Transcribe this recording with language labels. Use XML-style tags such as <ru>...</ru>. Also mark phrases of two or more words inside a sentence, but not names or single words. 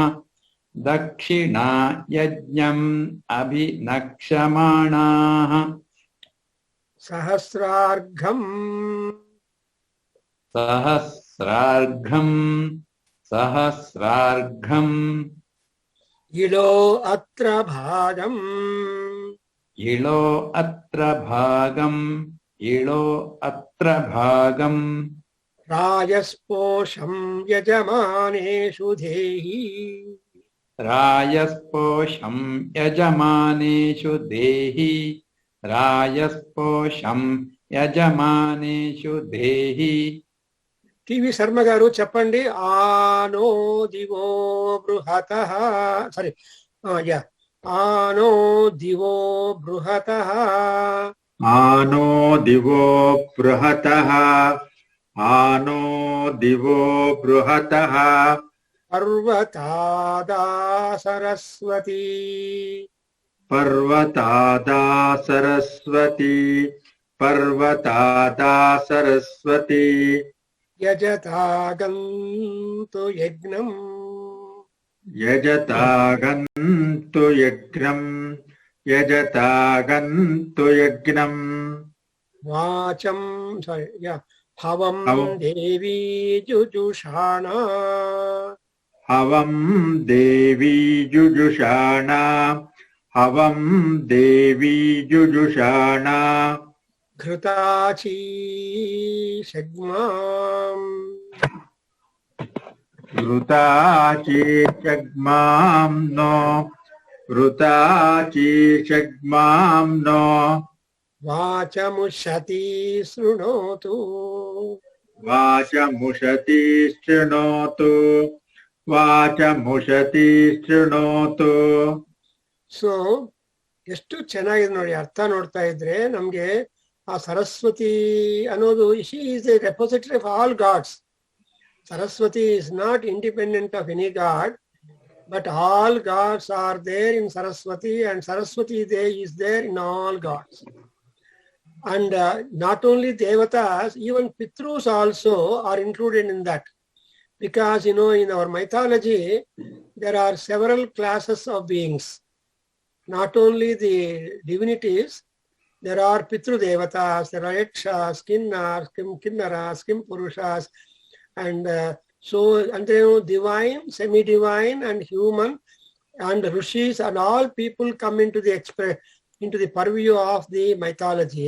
<sa>ದಕ್ಷಿಣಾ ಯಜ್ಞಂ ಅಭಿನಕ್ಷಮಾಣಾಃ. ಸಹಸ್ರಾರ್ಘಂ ಸಹಸ್ರಾರ್ಘಂ ಸಹಸ್ರಾರ್ಘಂ. ಇಳೋ ಅತ್ರ ಭಾಗಂ ಇಳೋ ಅತ್ರ ಭಾಗಂ ಇಳೋ ಅತ್ರ ಭಾಗಂ. ರಾಜಸ್ಪೋಷಂ ಯಜಮಾನೇಷು ಧೇಹಿ. रायस्पोषं यजमानेषु देहि रायस्पोषं यजमानेषु देहि</sa> <te>టీవీ శర్మ గారు చెప్పండి.</te> <sa>ఆనో దివో బృహతః సారీ యా ఆనో దివో బృహతః आनो दिवो बृहतः आनो दिवो बृहतः పర్వతాదా సరస్వతి पर्वतादा सरस्वती पर्वतादा सरस्वती యజతాగంతు యజ్ఞం यजतागन्तु यज्ञम् यजतागन्तु यज्ञम् వాచం సారీ యా హవం హవం. దేవీ జుజుషాణా हवं देवी जुजुषाणा हवं देवी जुजुषाणा घृताचीषग्माम् घृताचीषग्मां नो घृताचीषग्मां नो वाचमुषति शृणोतु वाचमुषति शृणोतु वाचमुषति शृणोतु</sa> <kn>ಸೊ ಎಷ್ಟು ಚೆನ್ನಾಗಿದೆ ನೋಡಿ. ಅರ್ಥ ನೋಡ್ತಾ ಇದ್ರೆ ನಮ್ಗೆ ಆ ಸರಸ್ವತಿ ಅನ್ನೋದು</kn> <en>she is the repository of all gods. Saraswati is not independent of any god, but all gods are there in Saraswati and Saraswati is there in all gods. And not only devatas, even pitrus also are included in that. Because, you know, in our mythology, there are several classes of beings. Not only the divinities, there are</en> <sa>Pitru Devatas,</sa> <en>there are Yakshas, Kinnars, Kinnaras, Kimpurushas, and and they know divine, semi-divine, and human, and Rishis, and all people come into the purview of the mythology.</en>